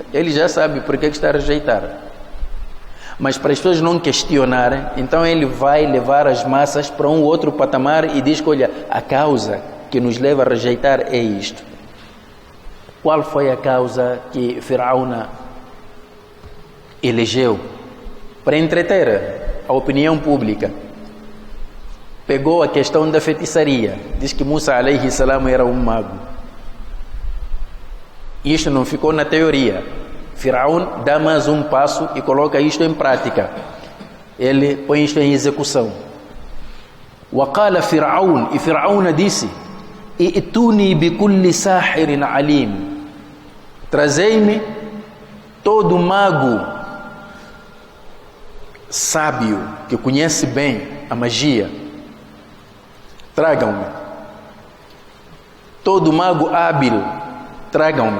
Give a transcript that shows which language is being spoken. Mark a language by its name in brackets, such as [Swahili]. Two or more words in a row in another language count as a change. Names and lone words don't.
[Portuguese] Ele já sabe por que está a rejeitar. Mas para as pessoas não questionarem, então ele vai levar as massas para um outro patamar e diz que, olha, a causa que nos leva a rejeitar é isto. Qual foi a causa que Firaun elegeu para entreter a opinião pública? Pegou a questão da feitiçaria. Diz que Musa [Arabic] عليه السلام [Portuguese] era um mago. Isto não ficou na teoria. Firaun dá mais um passo e coloca isto em prática. Ele põe isto em execução. [Arabic] وقال فرعون, [Portuguese] e Firaun disse: [Arabic] "ائتوني بكل ساحر عليم." [Portuguese] Trazei-me todo mago sábio que conhece bem a magia. Tragam-me. Todo mago hábil, tragam-me.